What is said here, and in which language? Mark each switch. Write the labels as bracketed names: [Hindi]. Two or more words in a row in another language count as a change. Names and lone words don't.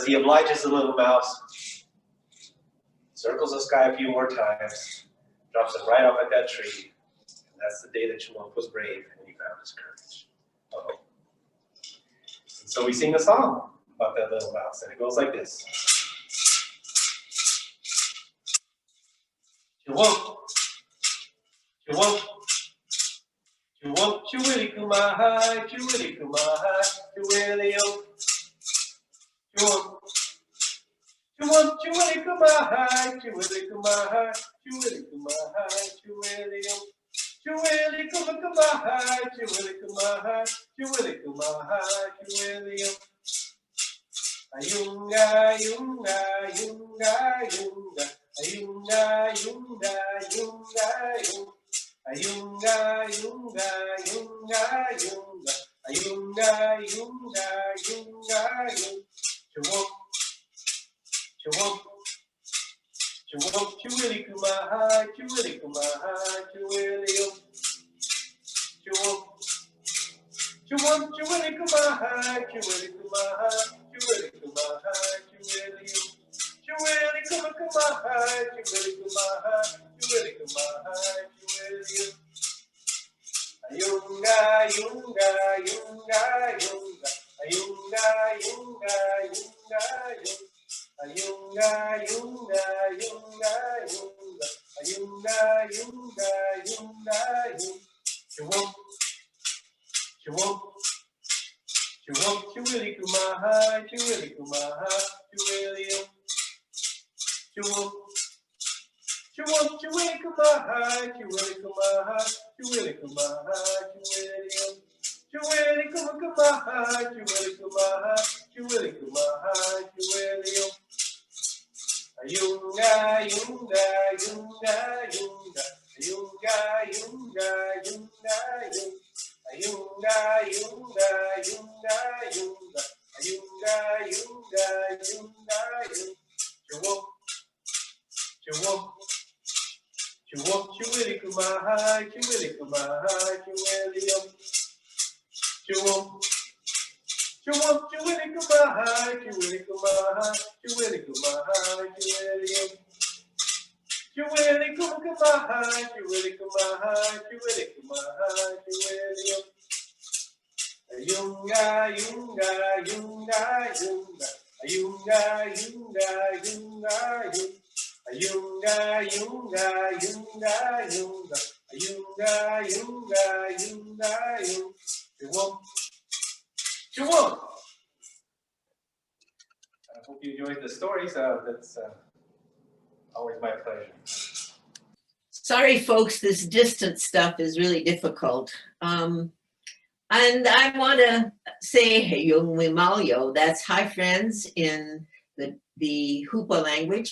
[English] He obliges the little mouse, circles the sky a few more times, drops it right off at that tree. And that's the day that Chewum was brave and he found his courage. Uh-oh. And so we sing a song about that little mouse, and it goes like this. Chewum, Chewum, Chewum, Chewilly-Kumahai, Chewilly-Kumahai, Chewilly-O. Chewum, Chewum, Chewilly-Kumahai, Chewilly-Kumahai, Chewilly-Kumahai, Chewilly-O. Chewilly-Kumahai, Chewilly-Kumahai, Chewilly-Kumahai, Chewilly-O. Ayunga, yunga, yunga, yunga. Ayunga, yunga, yunga, yunga. Ayunga, yunga, yunga, yunga. Ayunga, yunga, yunga, yunga. Chewop, chewop, chewop, chewili kumaha, chewili kumaha, chewili yo. Chewop, chewop, chewili kumaha, chewili kumaha, chewili kumaha, chewili yo. Chewili kumaha, chewili kumaha, chewili kumaha, chewili yo. Ayunga, yunga, yunga, yunga. Ayunga, yunga, yunga, yunga. Ayunga, yunga, yunga, yunga. Ayunga, yunga, yunga, yunga. Chewop, chewop, chewop, chewili kumaha, chewili kumaha, chewili yo. Chewop, chewop, chewili kumaha, chewili kumaha, chewili kumaha, chewili yo. Chewili kumaha, chewili kumaha, chewili kumaha, chewili yo. Ayunga, yunga, yunga, yunga. Ayunga, yunga, yunga, yunga. Ayunga, yunga, yunga, yunga. Ayunga, yunga, yunga, yunga. Chewop, chewop, chewop, chewili kumaha, chewili kumaha, chewili yo. Chewop, chewop, chewili kumaha, chewili kumaha, chewili kumaha, chewili yo. Chewili kumaha, chewili kumaha, chewili kumaha, chewili yo. Ayunga, yunga, yunga, yunga. Ayunga, yunga, yunga, yunga. Ayunga, yunga, yunga, yunga. Ayunga, yunga, yunga, yunga. Chewop, chewop. I hope you enjoyed the stories. That's always my pleasure. Sorry, folks, this distance stuff is really difficult. And I want to say hey, [Hupa] yung wimalyo, [English] that's hi friends in the Hoopa language.